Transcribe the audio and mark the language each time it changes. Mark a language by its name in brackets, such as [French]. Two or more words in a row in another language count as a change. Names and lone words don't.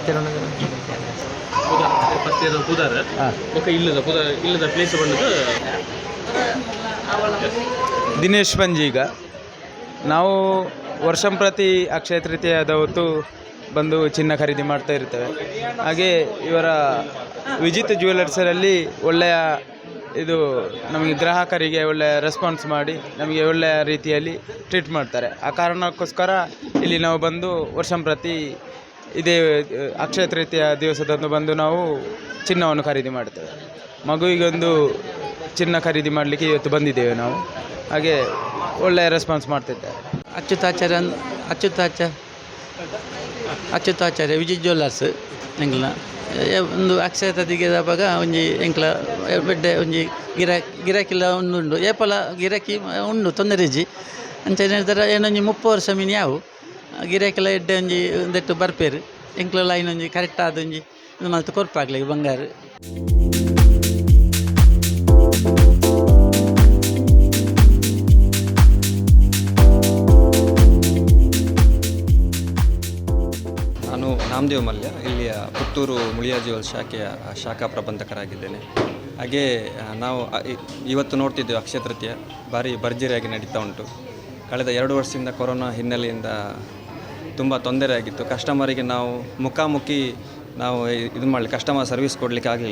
[Kannada] ಇಲ್ಲದ ಪ್ಲೇಸ್ ಬಂದು ದಿನೇಶ್ ಪಂಜೀಗ. ನಾವು ವರ್ಷಂಪ್ರತಿ ಅಕ್ಷಯ ತೃತೀಯದ ಹೊತ್ತು ಬಂದು ಚಿನ್ನ ಖರೀದಿ ಮಾಡ್ತಾ ಇರ್ತೇವೆ. ಹಾಗೆ ಇವರ ವಿಜಿತ್ ಜ್ಯುವೆಲರ್ಸಲ್ಲಿ ಒಳ್ಳೆಯ ಇದು ನಮಗೆ ಗ್ರಾಹಕರಿಗೆ ಒಳ್ಳೆಯ ರೆಸ್ಪಾನ್ಸ್ ಮಾಡಿ ನಮಗೆ ಒಳ್ಳೆಯ ರೀತಿಯಲ್ಲಿ ಟ್ರೀಟ್ ಮಾಡ್ತಾರೆ. ಆ ಕಾರಣಕ್ಕೋಸ್ಕರ ಇಲ್ಲಿ ನಾವು ಬಂದು ವರ್ಷಂಪ್ರತಿ ಇದೇ ಅಕ್ಷಯ ತೃತೀಯ ದಿವಸದಂದು ಬಂದು ನಾವು ಚಿನ್ನವನ್ನು ಖರೀದಿ ಮಾಡ್ತೇವೆ. ಮಗುವಿಗೊಂದು ಚಿನ್ನ ಖರೀದಿ ಮಾಡಲಿಕ್ಕೆ ಇವತ್ತು ಬಂದಿದ್ದೇವೆ ನಾವು. ಹಾಗೆ ಒಳ್ಳೆಯ ರೆಸ್ಪಾನ್ಸ್ ಮಾಡ್ತಿದ್ದಾರೆ. [Tulu] ಅಚ್ಯುತಾಚಾರ್ಯ ವಿಜಿತ್ ಜ್ಯುವೆಲ್ಲರ್ಸ್ ಎಂಕ್ಲ ಒಂದು ಅಕ್ಷಯ ತೃತೀಯ ಬಾಗ ಒಂಜಿ ಎಂಕ್ಲ ಬೆಡ್ಡೆ ಒಂಜಿ ಗಿರಾಕಿಲ್ಲ ಉಂಡು ಏಪಲ ಗಿರಾಕಿ ಉಂಡು ತೊಂದರೆ ಇಜ್ಜಿ ಅಂಚನೆ ಹೇಳ್ತಾರೆ. ಏನೊಂಜಿ 30 ವರ್ಷ ಮೀನು ಯಾವು ಗಿರಾಕಿಲ್ಲ ಎಡ್ಡೆ ಒಂಜಿ ಒಂದೆಟ್ಟು ಬರ್ಪೇರು ಎಂಕ್ಲ ಲೈನ್ ಒಂಜಿ ಕರೆಕ್ಟ್ ಆದೊಂಜಿ ಇದು ಮಲ್ತು ಕೊರ್ಪಾಗ್ಲಿ ಬಂಗಾರ. [Kannada] ನಾನು ನಾಮದೇವ್ ಮಲ್ಯ, ಇಲ್ಲಿಯ ಪುತ್ತೂರು ಮುಳಿಯಾ ಜ್ಯುವೆಲ್ಸ್ ಶಾಖೆಯ ಶಾಖಾ ಪ್ರಬಂಧಕರಾಗಿದ್ದೇನೆ. ಹಾಗೇ ನಾವು ಇವತ್ತು ನೋಡ್ತಿದ್ದೇವೆ ಅಕ್ಷಯ ತೃತೀಯ ಭಾರಿ ಭರ್ಜರಿಯಾಗಿ ನಡೀತಾ ಉಂಟು. ಕಳೆದ 2 ವರ್ಷದಿಂದ ಕೊರೋನಾ ಹಿನ್ನೆಲೆಯಿಂದ ತುಂಬ ತೊಂದರೆ ಆಗಿತ್ತು. ಕಸ್ಟಮರಿಗೆ ನಾವು ಮುಖಾಮುಖಿ ನಾವು ಇದು ಮಾಡಲಿ [English] customer service [Kannada] ಕೊಡಲಿಕ್ಕೆ ಆಗಲಿಲ್ಲ.